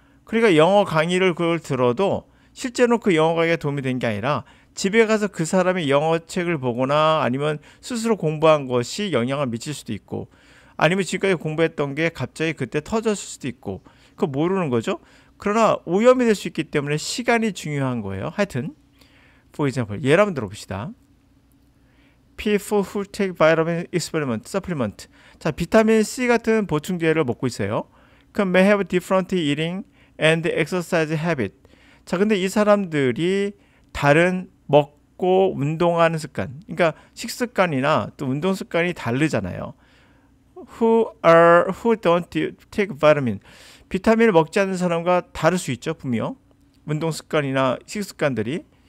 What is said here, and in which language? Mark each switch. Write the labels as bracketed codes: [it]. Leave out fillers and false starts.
[ko] 그러니까 영어 강의를 그걸 들어도 실제로 그 영어 강의가 도움이 된 게 아니라 집에 가서 그 사람이 영어 책을 보거나 아니면 스스로 공부한 것이 영향을 미칠 수도 있고, 아니면 지금까지 공부했던 게 갑자기 그때 터졌을 수도 있고, 그거 모르는 거죠. 그러나 오염이 될 수 있기 때문에 시간이 중요한 거예요. 하여튼 [en] for example, [ko] 예를 한번 들어봅시다. [en] People who take vitamin supplement. [ko] 자, 비타민 C 같은 보충제를 먹고 있어요. 그럼 [en] may have different eating and exercise habit. [ko] 자, 근데 이 사람들이 다른 먹고 운동하는 습관, 그러니까 식습관이나 또 운동 습관이 다르잖아요. [en] Who don't take vitamin. [ko] 비타민을 먹지 않는 사람과 다를 수 있죠, 분명. 운동 습관이나 식습관들이.